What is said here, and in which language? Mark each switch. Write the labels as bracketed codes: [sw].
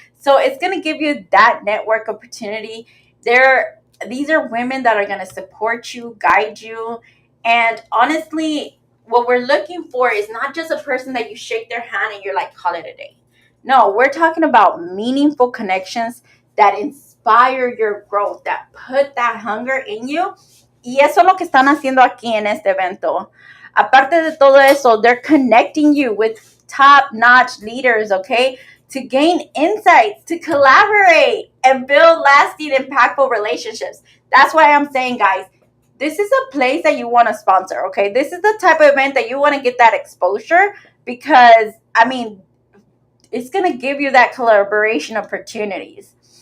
[en] So it's going to give you that network opportunity. These are women that are going to support you, guide you. And honestly, what we're looking for is not just a person that you shake their hand and you're like, call it a day. No, we're talking about meaningful connections that inspire your growth, that put that hunger in you. [es] Y eso es lo que están haciendo aquí en este evento. Aparte de todo eso, [en] they're connecting you with top-notch leaders, okay? To gain insights, to collaborate, and build lasting, impactful relationships. That's why I'm saying, guys, this is a place that you want to sponsor, okay? This is the type of event that you want to get that exposure because, I mean, it's going to give you that collaboration opportunities.